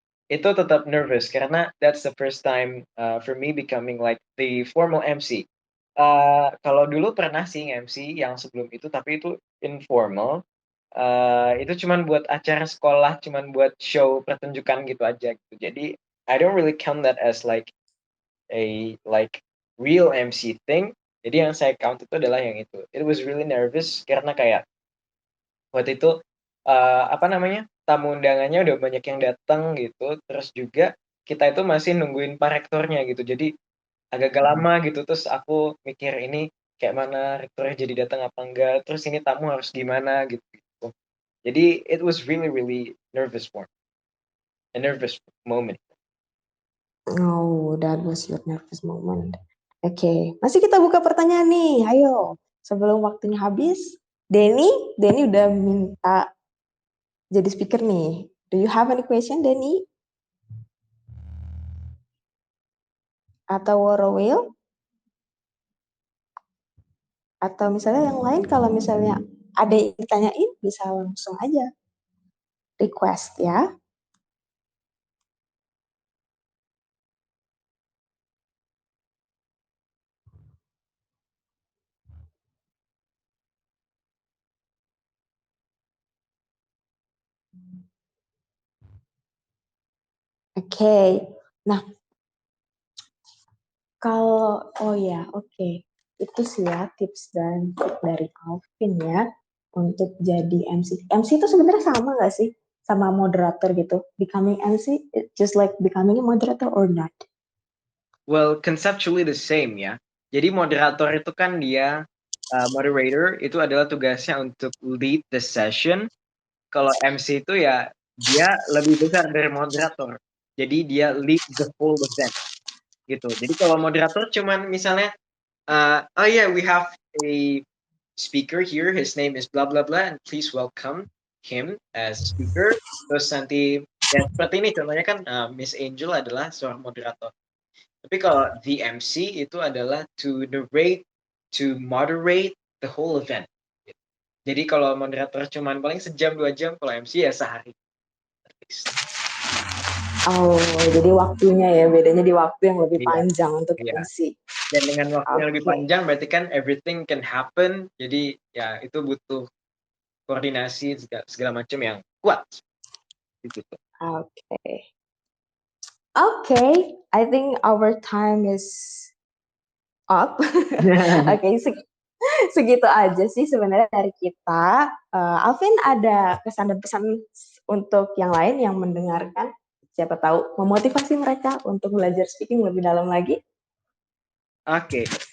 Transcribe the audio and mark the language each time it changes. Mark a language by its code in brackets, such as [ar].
[id] Itu tetap nervous karena [en] that's the first time for me becoming like the formal MC. [id] Kalau dulu pernah sih MC yang sebelum itu, tapi itu informal. Itu cuman buat acara sekolah, cuman buat show pertunjukan gitu aja gitu. [en] Jadi I don't really count that as like a like real MC thing. [id] Jadi yang saya count itu adalah yang itu. [en] It was really nervous [id] karena kayak waktu itu apa namanya, tamu undangannya udah banyak yang datang gitu, terus juga kita itu masih nungguin pak rektornya gitu. Jadi agak-agak lama gitu, terus aku mikir ini kayak mana rektornya jadi datang apa enggak, terus ini tamu harus gimana gitu. [en] Jadi it was really really nervous for me, a nervous moment. Oh, that was your nervous moment. [id] Oke, masih kita buka pertanyaan nih. Ayo, sebelum waktunya habis, Denny udah minta jadi speaker nih. [en] Do you have any question, Denny? [id] Atau Worowil? Atau misalnya yang lain, kalau misalnya ada yang ditanyain, bisa langsung aja request ya. Oke, nah kalau, oh ya, oke. Itu sih ya tips dan trik dari Alvin ya untuk jadi MC. MC itu sebenarnya sama nggak sih sama moderator gitu? [en] Becoming MC, just like becoming a moderator or not? Well, conceptually the same ya. [id] Jadi moderator itu kan dia moderator itu adalah tugasnya untuk [en] lead the session. [id] Kalau MC itu ya dia lebih besar dari moderator. Jadi dia [en] lead the whole event gitu. [id] Jadi kalau moderator cuman misalnya [en] oh yeah, we have a speaker here, his name is blah blah blah, and please welcome him as a speaker. [id] Terus nanti ya seperti ini contohnya kan Miss Angel adalah seorang moderator. Tapi kalau [en] the MC itu adalah to narrate, to moderate the whole event. [id] Jadi kalau moderator cuman paling sejam 2 jam, kalau MC ya sehari. Oh, jadi waktunya ya, bedanya di waktu yang lebih Iya, panjang untuk iya. MC. Dan dengan waktu yang lebih Oke. panjang berarti kan [en] everything can happen. [id] Jadi ya itu butuh koordinasi segala macam yang kuat. Gitu. [en] Okay. Okay, I think our time is up. [id] Oke, segitu aja sih sebenarnya dari kita. Alvin, ada kesan dan pesan untuk yang lain yang mendengarkan? Siapa tahu memotivasi mereka untuk belajar speaking lebih dalam lagi. Oke.